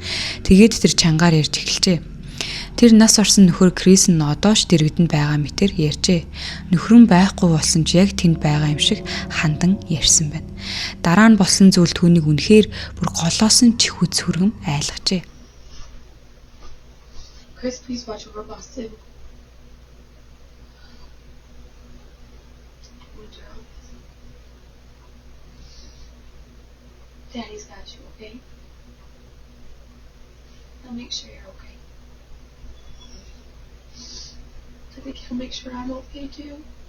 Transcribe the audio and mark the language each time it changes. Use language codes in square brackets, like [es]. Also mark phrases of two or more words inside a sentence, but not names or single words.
[mn] Тэгээд тэр чангаар ярьж эхэлжээ. Тэр нас орсон нөхөр Крис нь одоо ч дэргэдэнд байгаа мэтэр ярьжээ. Нөхөр нь байхгүй болсон ч яг тэнд байгаа юм шиг хандан ярьсан байна. Дараа нь болсон зүйл түүнийг үнэхээр бүр голоос нь чихүц хүргэн айлгажээ. [en] Chris, please watch over Boston. Daddy's got you, okay? I'll make sure you're okay. I think he'll make sure I'm okay too.